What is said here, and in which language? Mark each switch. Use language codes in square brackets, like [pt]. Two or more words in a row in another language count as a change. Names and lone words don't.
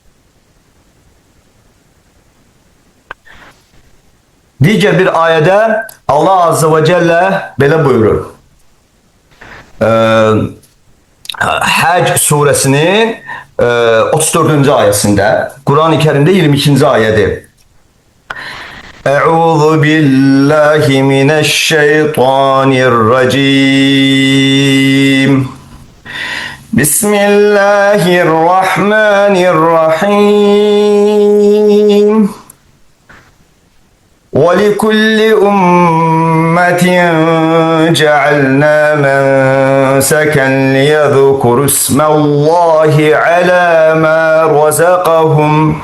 [tr] Diğer bir ayette Allah [ar] عز وجل [tr] böyle buyurur. Hac suresinin 34. ayetinde, Kur'an-ı Kerim'de 22. [ar] ayeti. أعوذ بالله من الشيطان الرجيم. Bismillahirrahmanirrahim. وَلِكُلِّ أُمَّةٍ جَعَلْنَا مَنْسَكًا لِيَذْكُرُوا اسْمَ اللَّهِ عَلَى مَا رَزَقَهُمْ